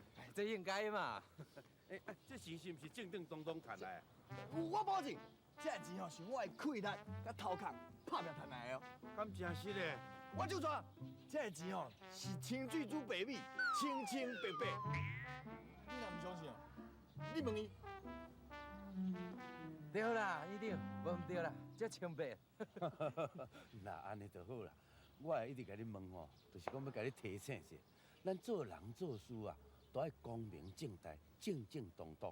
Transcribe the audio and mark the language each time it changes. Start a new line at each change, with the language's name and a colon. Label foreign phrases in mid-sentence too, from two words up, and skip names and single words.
Min Nan Chinese: 这应该嘛。这钱是毋是正正当当赚来？我保证，这钱哦是我的气力甲头壳拍拼赚来的哦。敢真实咧？我就说，这钱哦是清水煮白米，清清白白。你若唔相信哦，你问伊。对啦，一定，无唔对啦，这清白。那安尼就好啦。我会一直甲你问吼，就是讲要甲你提醒些，咱做人做事啊，都爱光明正大、正正当当。